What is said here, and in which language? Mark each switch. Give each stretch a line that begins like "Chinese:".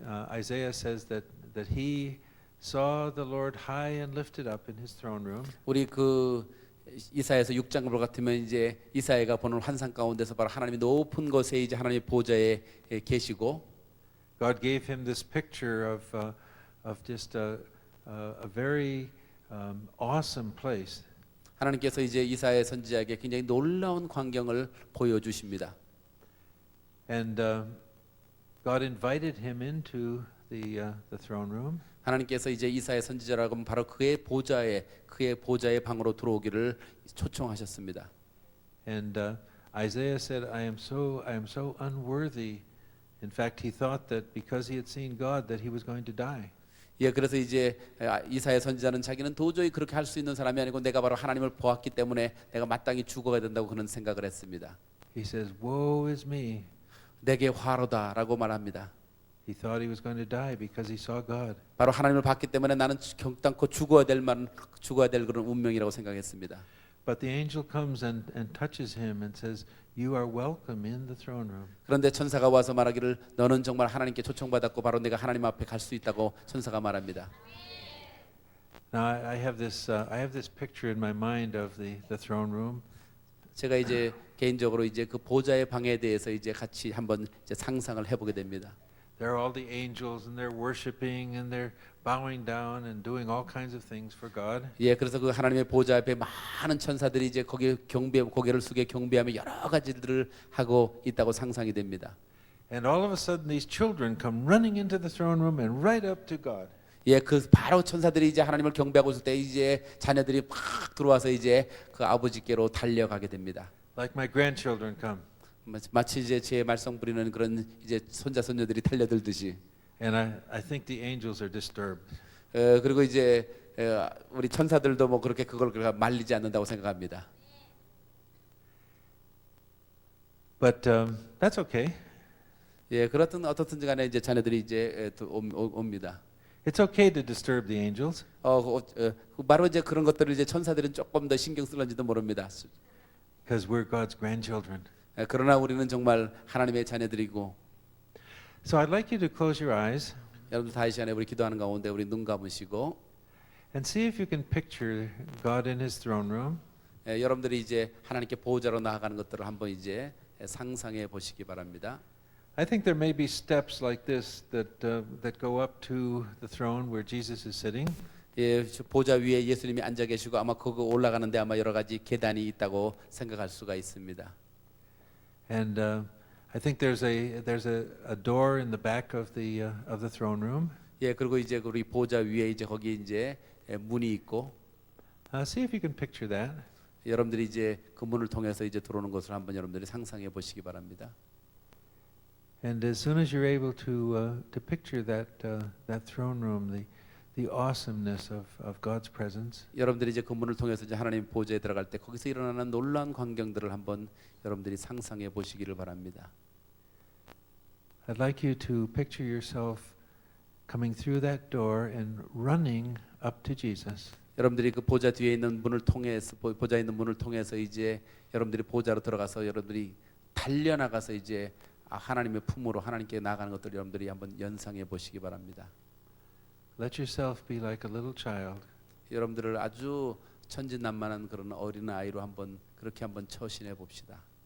English: Isaiah says that he saw the Lord high and lifted up in his throne room.
Korean: 우리 그 이사야서 6장 같으면 이제 이사야가 보는 환상 가운데서 바로 하나님이 높은 곳에 이제 하나님의 보좌에 계시고
English: God gave him this picture of just a very awesome place.
Korean: 하나님께서 이제 이사야 선지자에게 굉장히 놀라운 광경을 보여주십니다.
English: And God invited him into the throne room.
Korean: 하나님께서 이제 이사야 선지자라고 하면 바로 그의 보좌의 방으로 들어오기를 초청하셨습니다.
English: And Isaiah said, I am so unworthy. In fact, he thought that because he had seen God that he was going to die.
Korean: 예, 그래서 이제 이사야 선지자는 자기는 도저히 그렇게 할 수 있는 사람이 아니고 내가 바로 하나님을 보았기 때문에 내가 마땅히 죽어야 된다고 그런 생각을 했습니다.
English: He says, "Woe is me."
Korean: 내게 화로다라고 말합니다.
English: He thought he was going to die because he saw God.
Korean: 바로 하나님을 봤기 때문에 나는 결단코 죽어야 될 그런 운명이라고 생각했습니다.
English: But the angel comes and touches him and says, "You are welcome in the throne room."
Korean: 그런데 천사가 와서 말하기를 너는 정말 하나님께 초청받았고 바로 내가 하나님 앞에 갈 수 있다고 천사가 말합니다.
English: Now I have this picture in my mind of the throne room.
Korean: 제가 이제 개인적으로 이제 그 보좌의 방에 대해서 이제 같이 한번 이제 상상을 해보게 됩니다.
English: There are all the angels and they're worshiping and they're bowing down and doing all kinds of things for God.
Korean: 예, 그래서 그 하나님의 보좌 앞에 많은 천사들이 이제 거기에 고개를 숙여 경배하며 여러 가지들을 하고 있다고 상상이 됩니다.
English: And all of a sudden these children come running into the throne room and right up to God.
Korean: 예, 그 바로 천사들이 이제 하나님을 경배하고 있을 때 이제 자녀들이 팍 들어와서 이제 그 아버지께로 달려가게 됩니다.
English: Like my grandchildren come.
Korean: 마치 이제 제 말썽 부리는 그런 이제 손자 손녀들이 달려들듯이.
English: And I think the angels are disturbed.
Korean: 그리고 이제 우리 천사들도 뭐 그렇게 그걸 말리지 않는다고 생각합니다.
English: But that's okay.
Korean: 예, 그렇든 어떻든지 간에 이제 자녀들이 이제 옵니다.
English: It's okay to disturb the angels.
Korean: 바로 이제 그런 것들을 이제 천사들은 조금 더 신경 쓸는지도 모릅니다.
English: Because we're God's grandchildren.
Korean: 그러나 우리는 정말 하나님의 자녀들이고.
English: So I'd like you to close your eyes.
Korean: 여러분들 다이 시간에 우리 기도하는 가운데 우리 눈 감으시고
English: And see if you can picture God in His throne room.
Korean: 여러분들이 이제 하나님께 보호자로 나아가는 것들을 한번 이제 상상해 보시기 바랍니다.
English: I think there may be steps like this that go up to the throne where Jesus is sitting.
Korean: 예, 보좌 위에 예수님이 앉아 계시고 아마 그거 올라가는데 아마 여러 가지 계단이 있다고 생각할 수가 있습니다.
English: And I think there's a door in the back of the throne room.
Korean: 예, 그리고 이제 우리 보좌 위에 이제 거기 이제 문이 있고.
English: See if you can picture that.
Korean: 여러분들이 이제 그 문을 통해서 이제 들어오는 것을 한번 여러분들이 상상해 보시기 바랍니다.
English: And as soon as you're able to picture that throne room, the awesomeness of God's presence.
Korean: 여러분들이 이제 그 문을 통해서 이제 하나님 보좌에 들어갈 때 거기서 일어나는 놀라운 광경들을 한번 여러분들이 상상해 보시기를 바랍니다.
English: I'd like you to picture yourself coming through that door and running up to Jesus.
Korean: 여러분들이 그 보좌 뒤에 있는 문을 통해서 보좌에 있는 문을 통해서 이제 여러분들이 보좌로 들어가서 여러분들이 달려나가서 이제 하나님의 품으로 하나님께 나가는 것들을 여러분들이 한번 연상해 보시기 바랍니다.
English: Let yourself be like a little child.
Korean: 여러분들을 아주 천진난만한 그런 어린 아이로 한번 그렇게 한번 처신해 봅시다.